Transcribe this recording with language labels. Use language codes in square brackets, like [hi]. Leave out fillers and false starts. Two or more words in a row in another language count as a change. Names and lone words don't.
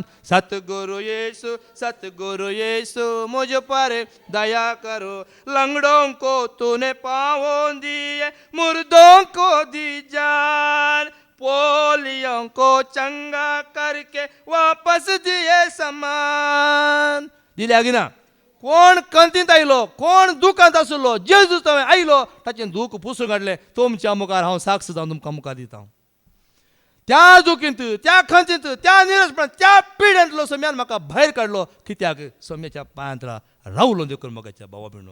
[hi] सतगुरु येसु मुझ पर दया करो. लंगड़ों को तूने पाँव दिए, मुर्दों को दी जान. पोलियों को चंगा करके वापस दिए समान. [kok] दिल्या गी ना. कोण कंतींत आयलो, कोण दुखांत आसलो, जेजूच थंय आयलो, ताचें दूख पुसून काडलें. तुमच्या मुखार हांव साक्ष जावन तुमकां मुखार दिता. त्या दुखींत, त्या खंतींत, त्या निरसपणांत, त्या पिड्यांतलो सोम्यान म्हाका भायर काडलो. कित्याक सोम्याच्या पांयांत रावलो देखून मोगाच्या भावा भयणो.